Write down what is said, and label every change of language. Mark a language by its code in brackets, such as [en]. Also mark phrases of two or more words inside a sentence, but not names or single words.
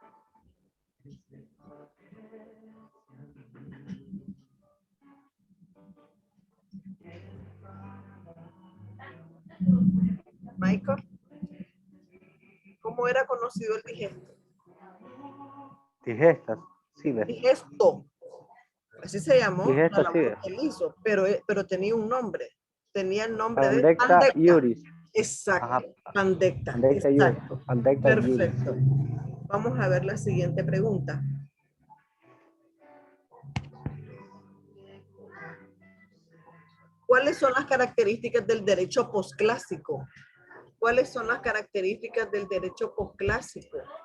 [es] Michael, ¿cómo era conocido el digesto? Digestas, sí, ¿ves? Digesto, así se llamó la Digestas, sí, labor ¿ves? que él hizo, pero tenía un nombre, tenía el nombre de Pandecta pandecta. iuris. Exacto, Ajá. pandecta, [la] Pandecta iuris. [es] exacto. [la] Pandecta iuris. [es] Perfecto. Vamos a ver la siguiente pregunta. ¿Cuáles son las características del derecho posclásico? ¿Cuáles son las características del derecho posclásico?